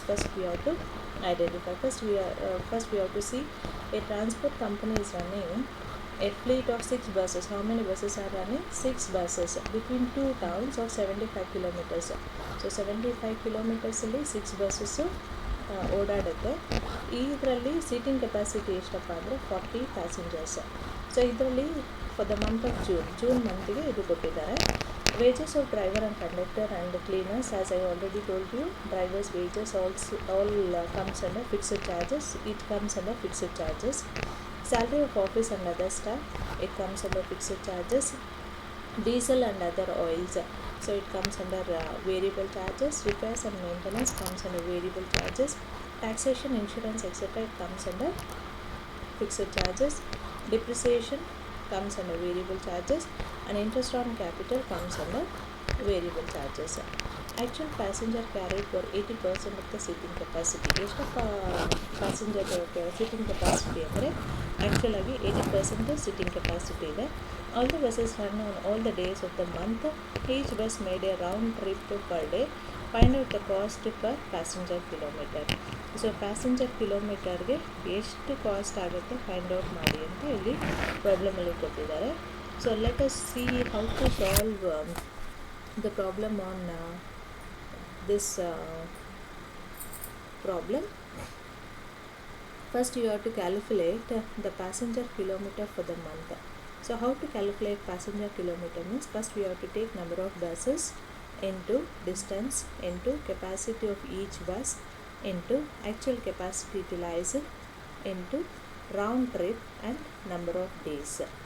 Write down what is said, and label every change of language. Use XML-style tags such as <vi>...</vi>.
<en>First we have to identify. First we have to see a transport company is running a fleet of 6 buses. How many buses are running? 6 buses between two towns of 75 kilometers.</en> <kn>So 75 kilometers ಅಲ್ಲಿ 6 buses ಓಡಾಡುತ್ತೆ. ಇದರಲ್ಲಿ seating capacity ಎಷ್ಟಪ್ಪ ಅಂದರೆ 40 passengers. So ಇದರಲ್ಲಿ for the month of June ಮಂತ್ಗೆ ಇದು ಕೊಟ್ಟಿದ್ದಾರೆ.</kn> <en>Wages of driver and conductor and cleaners, as I already told you, drivers wages all comes under fixed charges. It comes under fixed charges. Salary of office and other staff, it comes under fixed charges. Diesel and other oils, so it comes under variable charges. Repairs and maintenance comes under variable charges. Taxation, insurance, etc., it comes under fixed charges. Depreciation comes under variable charges, and interest on capital comes under variable charges. Actual passenger carried for 80% of the seating capacity.</en> <kn>ಎಷ್ಟಪ್ಪ passenger seating capacity ಅಂದರೆ actual ಆಗಿ 80% seating capacity ಇದೆ.</kn> <en>All the buses run on all the days of the month. Each bus made a round trip per day. Find out the cost per passenger kilometer.</en> <kn>So passenger ಕಿಲೋಮೀಟರ್ಗೆ ಎಷ್ಟು cost ಆಗುತ್ತೆ find out ಮಾಡಿ ಅಂತ ಇಲ್ಲಿ ಪ್ರಾಬ್ಲಮಲ್ಲಿ ಕೊಟ್ಟಿದ್ದಾರೆ.</kn> <en>So let us see how to solve the problem on this problem. First you have to calculate the passenger kilometer for the month. So how to calculate passenger kilometer means, first we have to take number of buses into distance into capacity of each bus into actual capacity utilized into round trip and number of days.</en>